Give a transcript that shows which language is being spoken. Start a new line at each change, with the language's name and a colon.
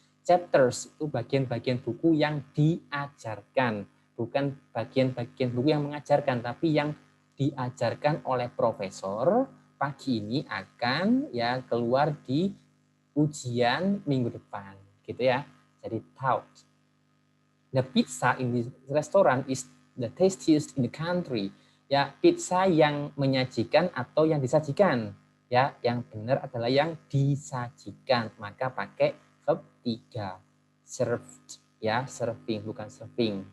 Indonesian: Chapters itu bagian-bagian buku yang diajarkan, bukan bagian-bagian buku yang mengajarkan, tapi yang diajarkan oleh profesor pagi ini akan ya keluar di ujian minggu depan gitu ya. Jadi taught.
English: The pizza in this restaurant is the tastiest in the country.
Indonesian: Ya, pizza yang menyajikan atau yang disajikan. Ya, yang benar adalah yang disajikan. Maka pakai verb 3. Served, ya, serving bukan serving.